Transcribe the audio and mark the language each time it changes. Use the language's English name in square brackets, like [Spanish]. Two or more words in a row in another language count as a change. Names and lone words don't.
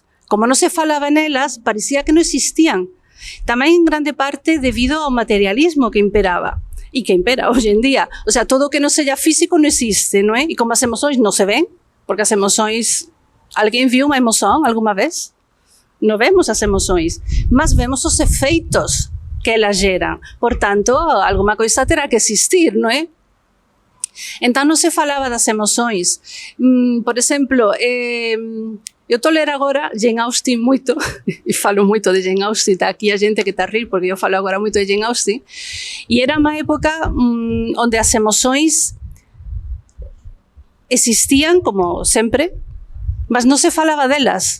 [Galician] Como non se falaba nelas, parecía que non existían. Tamén en grande parte debido ao materialismo que imperaba e que impera hoxe en día. [Spanish] O sea, [Galician] todo o que non seja físico non existe, non é? E como as emoções non se ven, porque as emoções... Alguén viu unha emoción alguma vez? [Portuguese] Non vemos as emoções, mas vemos os efeitos que elas geran. Por tanto, alguma coisa terá que existir, [Galician] non é? Entón non se falaba das emoções. Por exemplo, eu tolero agora Jane Austen moito, e falo moito de Jane Austen, está aquí a xente que está a rir porque eu falo agora moito de Jane Austen, e era unha época onde as emoções existían como sempre, mas non se falaba delas.